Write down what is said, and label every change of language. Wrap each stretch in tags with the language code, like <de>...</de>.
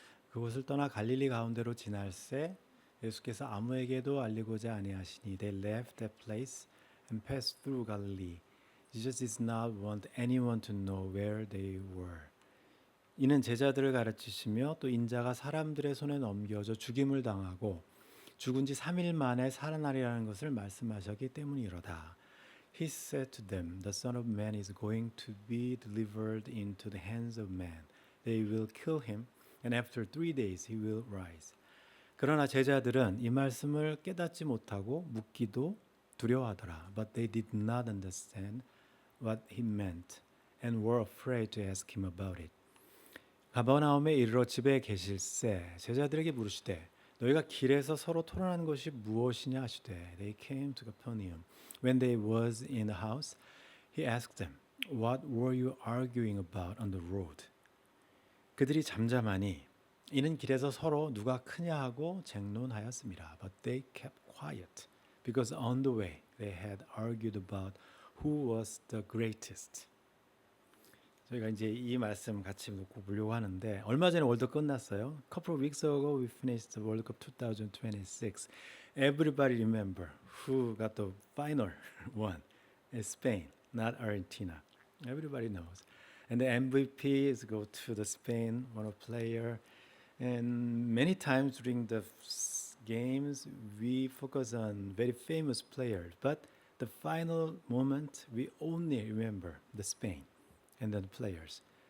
<ko>그곳을 떠나 갈릴리 가운데로 지날새 예수께서 아무에게도 알리고자 아니하시니</ko> <en>they left that place and passed through Galilee. Jesus did not want anyone to know where they were.</en> <ko>이는 제자들을 가르치시며 또 인자가 사람들의 손에 넘겨져 죽임을 당하고 죽은 지 3일 만에 살아나리라는 것을 말씀하셨기 때문이로다.</ko> <en>He said to them, The Son of Man is going to be delivered into the hands of men. They will kill him, and after 3 days he will rise.</en> <ko>그러나 제자들은 이 말씀을 깨닫지 못하고 묻기도 두려워하더라.</ko> <en>But they did not understand what he meant, and were afraid to ask him about it.</en> <ko>가버나움에 이르러 집에 계실새 제자들에게 물으시되 너희가 길에서 서로 토론한 것이 무엇이냐 하시되</ko> <en>They came to Capernaum. When they was in the house, he asked them, What were you arguing about on the road?</en> <ko>그들이 잠잠하니 이는 길에서 서로 누가 크냐 하고 쟁론하였습니다.</ko> <en>But they kept quiet, because on the way they had argued about who was the greatest.</en> <ko>저희가 이제 이 말씀 같이 놓고 보려고 하는데 얼마 전에 월드컵 끝났어요.</ko> <en>Couple of weeks ago we finished the World Cup 2026. Everybody remember who got the final one. It's Spain, not Argentina. Everybody knows. And the MVP is go to the Spain, one of player. And many times during the games we focus on very famous players, but the final moment we only remember the Spain. And then players.</en>